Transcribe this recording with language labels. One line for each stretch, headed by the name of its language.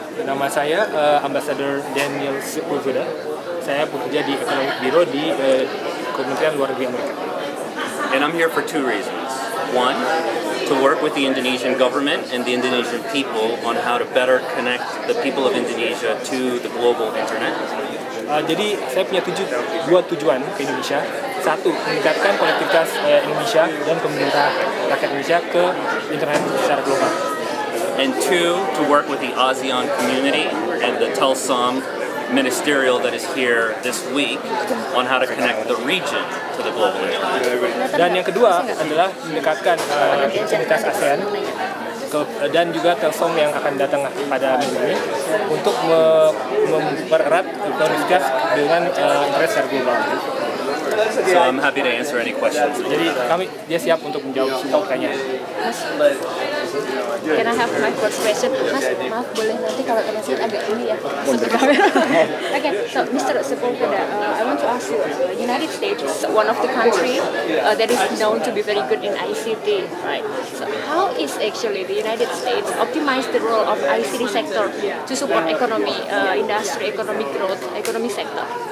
Indonesian: Nama saya Ambassador Daniel Sepulveda. Saya bekerja di Economic Bureau di Kementerian Luar Negeri Amerika.
English: And I'm here for two reasons. One, to work with the Indonesian government and the Indonesian people on how to better connect the people of Indonesia to the global internet.
Indonesian: Jadi saya punya dua tujuan ke Indonesia. Satu, meningkatkan konektivitas Indonesia dan pemerintah rakyat Indonesia ke internet secara global.
English: And two, to work with the ASEAN community and the Telsom ministerial that is here this week on how to connect the region to the global internet.
Indonesian: Dan yang kedua adalah mendekatkan komunitas ASEAN dan juga Telsom yang akan datang pada minggu ini untuk mempererat komunitas dengan internet secara global.
English: So I'm happy to answer any questions.
Indonesian: Jadi dia siap untuk menjawab semua pertanyaan.
English: Can I have my first question?
Indonesian: Mas, maaf boleh nanti kalau translate agak ini ya masuk ke kamera.
English: Okay, so Mr. Sepulveda, I want to ask you, United States is one of the country that is known to be very good in ICT, right? So how is actually the United States optimize the role of ICT sector to support economy, industry, economic growth, economic sector?